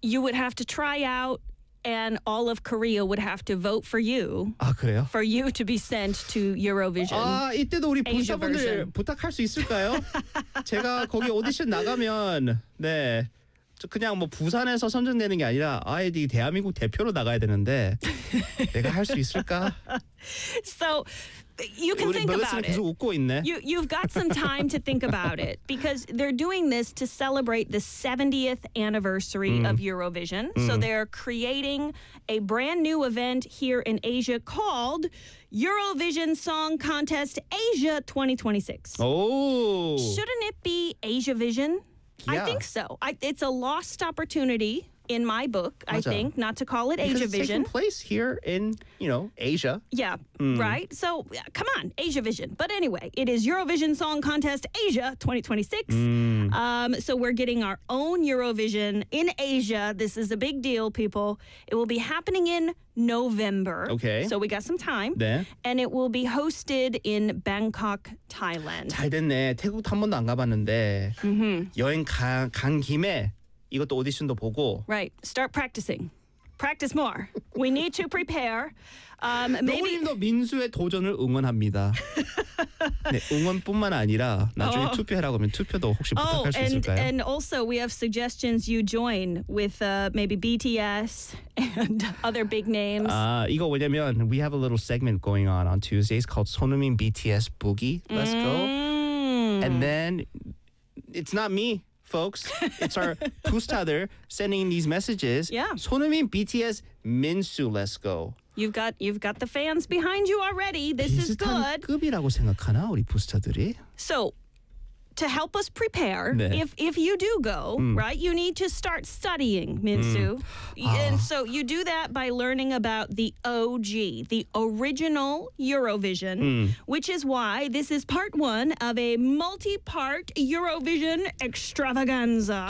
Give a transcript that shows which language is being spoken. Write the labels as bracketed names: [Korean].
[English] You would have to try out and all of Korea would have to vote for you. [Korean] 아, 그래요? [English] For you to be sent to Eurovision. [Korean] 아, 이때도 우리 보시자분들 부탁할 수 있을까요? 제가 거기 오디션 나가면 네. 그냥 뭐 부산에서 선정되는 게 아니라 아이디 대한민국 대표로 나가야 되는데 내가 할 수 있을까? [English] So you can think about it. [Korean] 계속 웃고 있네. [English] You've got some time to think about it because they're doing this to celebrate the 70th anniversary of Eurovision. So they're creating a brand new event here in Asia called Eurovision Song Contest Asia 2026. Oh. Shouldn't it be Asia Vision? Yeah. I think so. It's a lost opportunity in my book, [Korean] 맞아. [English] I think, not to call it Asia Vision. Because it's taking place here in, you know, Asia. Yeah, right? So, come on, Asia Vision. But anyway, it is Eurovision Song Contest Asia 2026. So we're getting our own Eurovision in Asia. This is a big deal, people. It will be happening in November. Okay. So we got some time. [Korean] 네. [English] And it will be hosted in Bangkok, Thailand. [Korean] 잘 됐네. 태국도 한 번도 안 가봤는데 여행 간 김에 이것도 오디션도 보고. [English] Right. Start practicing. Practice more. We need to prepare. Maybe. [Korean] 노우님도 민수의 도전을 응원합니다. 네, 응원뿐만 아니라 나중에 투표하라고 하면 투표도 혹시 부탁할 수 있을까요? [English] And also we have suggestions you join with maybe BTS and other big names. 아, 이거 왜냐면 we have a little segment going on Tuesdays called 손흥민 BTS Boogie. Let's go. And then it's not me. Folks, it's our Pustader sending these messages. Yeah. [Korean] 손흥민 BTS, [English] Minsu, let's go. You've got the fans behind you already. This is good. [Korean] 비슷한 급이라고 생각하나, 우리 부스타들이? [English] So, to help us prepare, [Korean] 네. [English] if you do go, right, you need to start studying, Minsu. And so you do that by learning about the OG, the original Eurovision, which is why this is part one of a multi-part Eurovision extravaganza.